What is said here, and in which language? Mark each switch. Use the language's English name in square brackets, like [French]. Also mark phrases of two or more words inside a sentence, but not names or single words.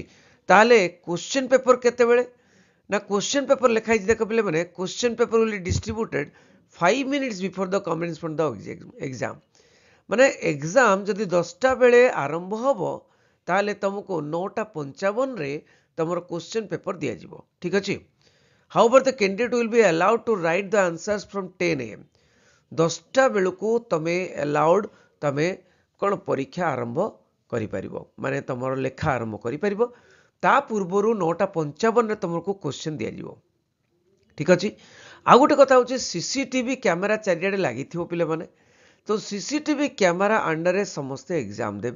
[English] ତାହେଲେ question paper [Odia] କେତେବେଳେ ନା [English] question paper [Odia] ଲେଖା ହେଇଛି, ଦେଖ ପିଲାମାନେ, [English] question paper will distributed 5 minutes before the commencement the exam. [Odia] ମାନେ ଏକ୍ସାମ ଯଦି 10ଟା ବେଳେ ଆରମ୍ଭ ହେବ ତାହେଲେ ତମକୁ 9:55ରେ ତମର [English] question paper [Odia] ଦିଆଯିବ, ଠିକ ଅଛି। [English] However, the candidate will be allowed to write the answers from 10 AM. [Odia] 10ଟା ବେଳକୁ ତମେ allowed, ତମେ କ'ଣ ପରୀକ୍ଷା ଆରମ୍ଭ କରିପାରିବ, ମାନେ ତମର ଲେଖା ଆରମ୍ଭ କରିପାରିବ। ତା ପୂର୍ବରୁ 9:55ରେ ତମକୁ କ୍ୱେଶ୍ଚନ ଦିଆଯିବ, ଠିକ ଅଛି। ଆଉ ଗୋଟେ କଥା ହେଉଛି [English] CCTV camera [Odia] ଚାରିଆଡ଼େ ଲାଗିଥିବ ପିଲାମାନେ, ତ [English] CCTV camera [Odia] ଅଣ୍ଡରରେ ସମସ୍ତେ ଏକ୍ସାମ ଦେବେ।